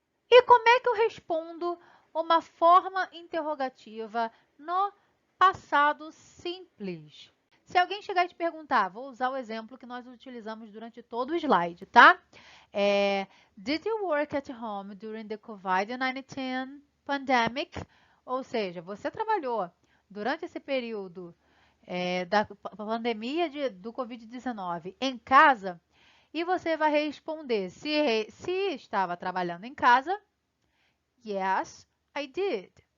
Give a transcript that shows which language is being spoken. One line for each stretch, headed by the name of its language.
Portuguese: E como é que eu respondo uma forma interrogativa no passado simples? Se alguém chegar e te perguntar, vou usar o exemplo que nós utilizamos durante todo o slide, tá?
English: Did you work at home during the COVID-19 pandemic?
Portuguese: Ou seja, você trabalhou durante esse período da pandemia do Covid-19 em casa? E você vai responder, se estava trabalhando em casa,
English: yes, I did.